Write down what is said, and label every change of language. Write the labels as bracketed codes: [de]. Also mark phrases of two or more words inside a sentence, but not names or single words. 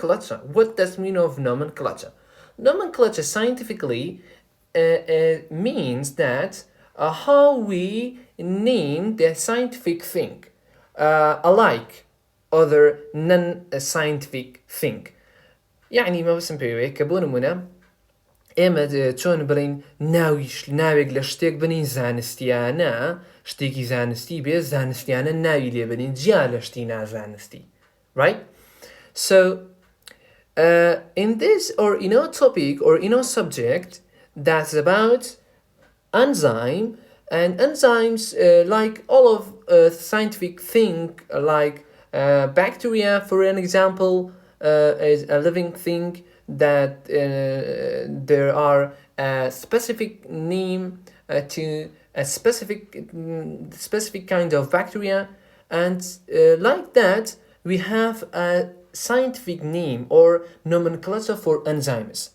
[en] What does mean of nomenclature? Nomenclature scientifically means that how we name the scientific thing, alike other non-scientific thing. يعني ما بسم بيوه كبون منا [ckb] ئێمە چۆن بڵین ناوێک لە شتێک بنین زانستیانە شتێکی زانستی بێ زانستیانە ناوی لێ بنین جیا لە شتی نازانستی. [en] Right? So in this or in our topic or in our subject that's about enzyme, and enzymes like all of scientific thing like bacteria for an example is a living thing that there are a specific name to a specific kind of bacteria, and like that we have a scientific name or nomenclature for enzymes.